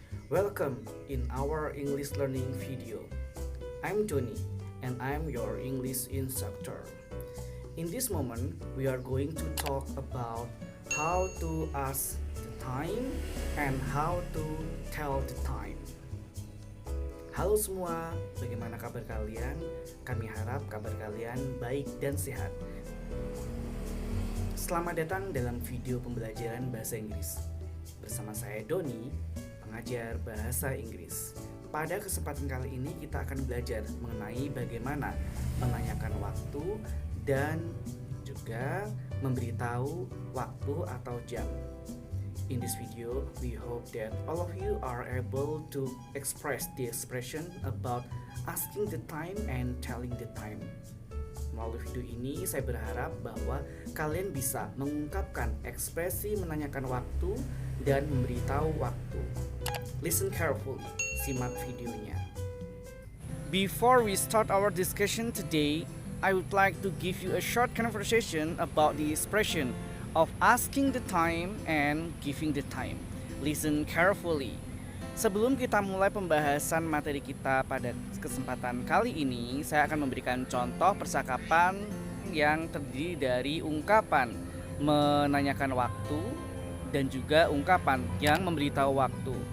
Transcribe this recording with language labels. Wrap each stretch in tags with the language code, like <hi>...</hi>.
<en>Welcome in our English learning video. I'm Tony and I'm your English instructor. In this moment, we are going to talk about how to ask the time and how to tell the time.</en> <id>Halo semua, bagaimana kabar kalian? Kami harap kabar kalian baik dan sehat. Selamat datang dalam video pembelajaran bahasa Inggris. Bersama saya Doni, pengajar bahasa Inggris. Pada kesempatan kali ini kita akan belajar mengenai bagaimana menanyakan waktu dan juga memberitahu waktu atau jam.</id> <en>In this video, we hope that all of you are able to express the expression about asking the time and telling the time.</en> <id>Melalui video ini, saya berharap bahwa kalian bisa mengungkapkan ekspresi menanyakan waktu dan memberitahu waktu.</id> <en>Listen carefully,</en> <id>simak videonya.</id> <en>Before we start our discussion today, I would like to give you a short conversation about the expression of asking the time and giving the time. Listen carefully.</en> <id>Sebelum kita mulai pembahasan materi kita pada kesempatan kali ini, saya akan memberikan contoh percakapan yang terdiri dari ungkapan menanyakan waktu dan juga ungkapan yang memberitahu waktu.</id>